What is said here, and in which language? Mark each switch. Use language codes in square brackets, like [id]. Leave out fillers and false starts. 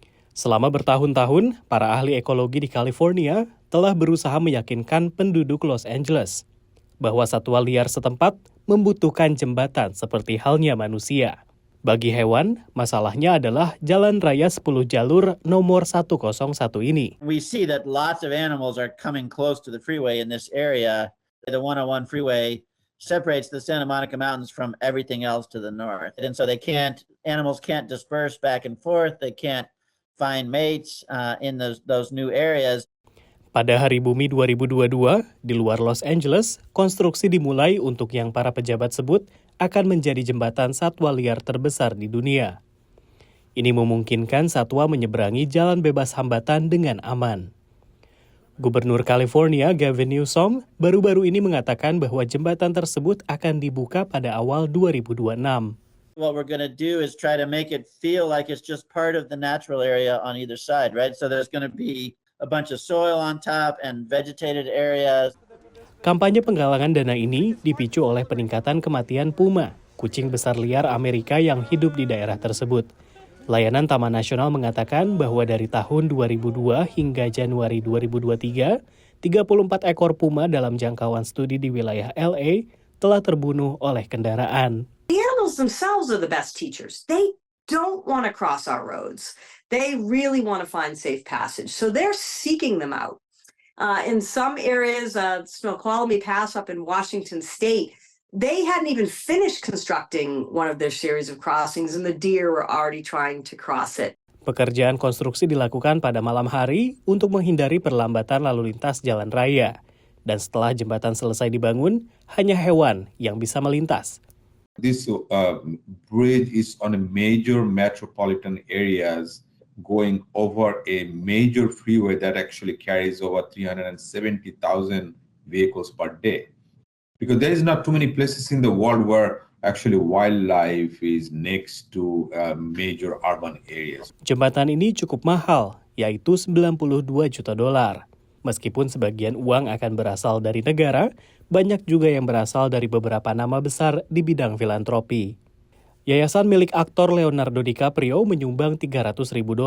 [id] Selama bertahun-tahun, para ahli ekologi di California telah berusaha meyakinkan penduduk Los Angeles bahwa satwa liar setempat membutuhkan jembatan seperti halnya manusia. Bagi hewan, masalahnya adalah jalan raya 10 jalur nomor 101 ini. [en] We see that lots of animals are coming close to the freeway in this area. The 101 freeway separates the Santa Monica Mountains from everything else to the north. And so animals can't disperse back and forth. They can't find mates in those new areas. [id] Pada Hari Bumi 2022, di luar Los Angeles, konstruksi dimulai untuk yang para pejabat sebut akan menjadi jembatan satwa liar terbesar di dunia. Ini memungkinkan satwa menyeberangi jalan bebas hambatan dengan aman. Gubernur California Gavin Newsom baru-baru ini mengatakan bahwa jembatan tersebut akan dibuka pada awal 2026. [en] What we're going to do is try to make it feel like it's just part of the natural area on either side, right? So there's going to be a bunch of soil on top and vegetated areas. [id] Kampanye penggalangan dana ini dipicu oleh peningkatan kematian puma, kucing besar liar Amerika yang hidup di daerah tersebut. Layanan Taman Nasional mengatakan bahwa dari tahun 2002 hingga Januari 2023, 34 ekor puma dalam jangkauan studi di wilayah LA telah terbunuh oleh kendaraan. [en] The animals animals themselves are the best teachers. They don't want to cross our roads. They really want to find safe passage. So they're seeking them out. In some areas, Snoqualmie Pass up in Washington State, they hadn't even finished constructing one of their series of crossings and the deer were already trying to cross it. [id] Pekerjaan konstruksi dilakukan pada malam hari untuk menghindari perlambatan lalu lintas jalan raya. Dan setelah jembatan selesai dibangun, hanya hewan yang bisa melintas. [en] This bridge is on a major metropolitan areas going over a major freeway that actually carries over 370,000 vehicles per day. Because there is not too many places in the world where actually wildlife is next to major urban areas. [id] Jembatan ini cukup mahal, yaitu $92 juta. Meskipun sebagian uang akan berasal dari negara, banyak juga yang berasal dari beberapa nama besar di bidang filantropi. Yayasan milik aktor Leonardo DiCaprio menyumbang $300.000.